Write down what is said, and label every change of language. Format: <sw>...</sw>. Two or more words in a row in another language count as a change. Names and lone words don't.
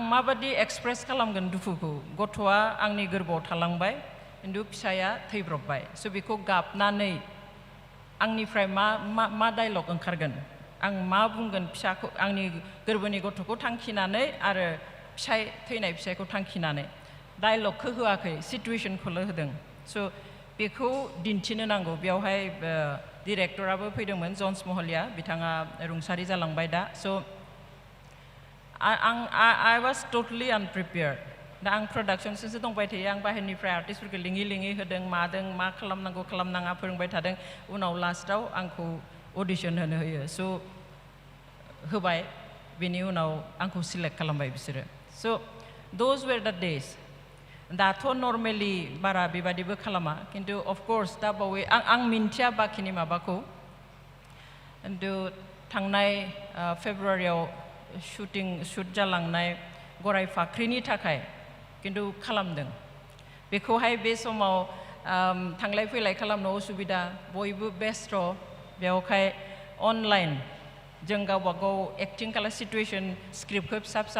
<brx>माबादि एक्सप्रेस खालामगोन दुखुखौ गथ'आ आंनि गोरबोआव थालांबाय खिन्थु फिसाया थैब्रबबाय स' बेखौ गाबनानै आंनिफ्राय मा डायलग ओंखारगोन आं मा बुंगोन फिसाखौ आंनि गोरबोनि गथ'खौ थांखिनानै आरो थैनाय फिसायखौ थांखिनानै डायलगखौ होआखै सिटुएशनखौल' होदों स' बेखौ दिन्थिनो नांगौ बेवहाय डिरेक्टराबो फैदोंमोन जन्स महलिया बिथाङा रुंसारि जालांबाय दा स'</brx> <en>I was totally unprepared</en> <brx>दा आं प्रडाक्शनसो दंबाय थायो आं बाहेरनिफ्राय आर्टिस्टफोरखौ लिङि होदों मादों मा खालामनांगौ खालामनाङा फोरोंबाय थादों उनाव लास्टआव आंखौ अडिशन होनो होयो स' होबाय बेनि उनाव आंखौ सिलेक्ट खालामबाय बिसोरो स'</brx> <en>those were the days</en> <brx>दाथ' नर्मेलि बारा बेबादिबो खालामा खिन्थु अफकर्स दा बावै आं मिन्थिया बाखिनि माबाखौ खिन्थु थांनाय फेब्रुवारियाव शुट जालांनाय गराय फाख्रिनि थाखाय खिन्थु खालामदों बेखौहाय बे समाव थांलाय फैलाय खालामनो उसुबिदा बयबो बेस्थ' बेवहाय अनलाइन जों गावबा गाव एक्टिं खालाम सिटुएशन स्क्रिप्टखौ फिसा फिसा</brx>